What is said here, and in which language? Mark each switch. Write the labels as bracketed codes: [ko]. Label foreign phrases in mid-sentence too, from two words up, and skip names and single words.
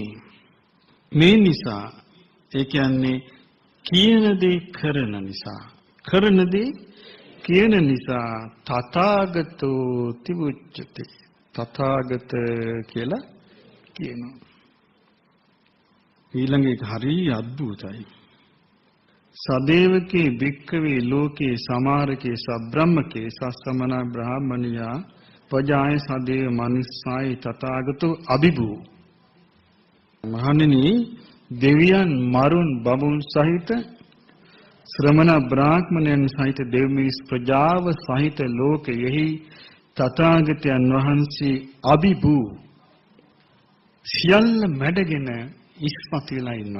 [si] මේ නිසා ඒ කියන්නේ කියන දේ කරන නිසා කරන දේ කියන නිසා [pi] තථාගතෝ තිවුච්චති. [si] තථාගත කියලා කියනවා. ඊළඟ එක හරි අද්භූතයි. [pi] සදේවකේ භික්ඛවේ ලෝකේ සමාරකේ සබ්‍රහ්මකේ සස්සමන බ්‍රාහ්මණියා පජාය සදේව මනුස්සායි තථාගතෝ අභිභූ. [si] මහණෙනි දෙවියන් මරුන් බඹුන් සහිත ශ්‍රමණ බ්‍රාහ්මණයන් සහිත දෙව් මිනිස් ප්‍රජාව සහිත ලෝකයෙහි තථාගතයන් වහන්සේ අභිභූ සියල්ල මැඩගෙන ඉස්මතු වෙලා ඉන්නවා.